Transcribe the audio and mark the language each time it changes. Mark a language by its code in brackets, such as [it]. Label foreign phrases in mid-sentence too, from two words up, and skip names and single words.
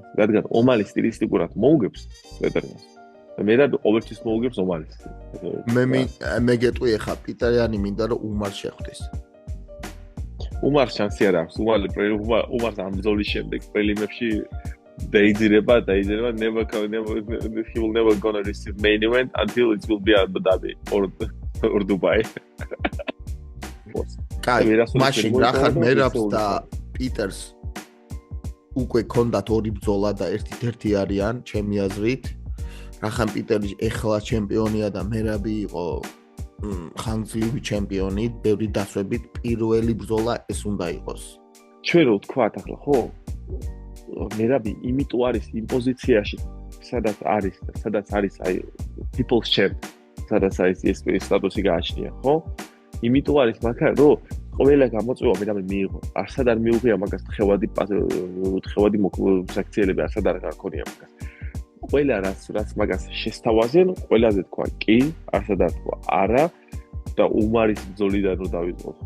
[ka] რადგან ომალი სტილისტიკურად მოუგებს პეტრიანს. და მე რა ყოველთვის მოუგებს ომალის. მე გეტყვი ახლა პეტრიანი მინდა რომ უმარს შეხვდეს. უმარს შანსი არ აქვს. უმარს ამ ბრძოლის შემდეგ პრელიმებში დაიძირება, [en] never he will never gonna receive main event until it will be Abu Dhabi or Dubai. [ka] კაი, მაშინ რახან მერაბს და პიტერს უკვე ქონდათ ორი ბრძოლა და ერთი არიან ჩემი აზრით. რახან პიტერი ეხლა ჩემპიონია და მერაბი იყო ხანგრძლივი ჩემპიონი, ბევრი დაცვებით პირველი ბრძოლა ეს უნდა იყოს. ჩვენ რო ვთქვათ ახლა, ხო? მერაბი იმიტომ არის იმ პოზიციაში, სადაც არის აი [en] people's champ, [ka] სადაც არის ეს სტატუსი გააჩნია, ხო? იმიტომ არის მაგა, რომ ყველა გამოწვევა მერაბი მიიღო. არსად არ მიუღია მაგას თხევადი საქციელები, არსად არ გაქონია მაგას. ყველა რაც მაგას შესთავაზენ, ყველაზე თქვა კი, არსად არ თქვა არა და უმარის ბრძოლიდან რო დავიწყოთ, ხო?